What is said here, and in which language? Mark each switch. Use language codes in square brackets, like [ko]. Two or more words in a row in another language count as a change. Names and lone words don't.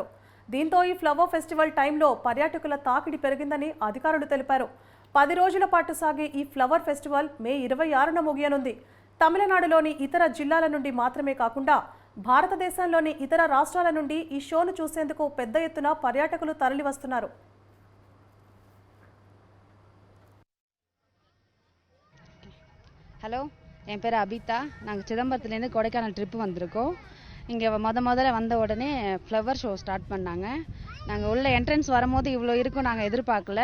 [te] దీంతో ఈ [en] flower festival [te] టైంలో పర్యాటకుల తాకిడి పెరిగిందని అధికారులు తెలిపారు. 10 రోజుల పాటు సాగే ఈ [en] flower festival [te] మే 26న ముగియనుంది. తమిళనాడులోని ఇతర జిల్లాల నుండి మాత్రమే కాకుండా భారతదేశంలోని ఇతర రాష్ట్రాల నుండి ఈ షోను చూసేందుకు పెద్ద ఎత్తున పర్యాటకులు తరలివస్తున్నారు. [ta] ஹலோ, என் பேர் அபிதா. நாங்கள் சிதம்பரத்துலேருந்து கொடைக்கானல் ட்ரிப்பு வந்திருக்கோம். இங்கே முதல்ல வந்த உடனே [en] flower show start [ta] பண்ணாங்க. நாங்கள் உள்ள என்ட்ரன்ஸ் வரும்போது இவ்வளோ இருக்கும் நாங்கள் எதிர்பார்க்கல.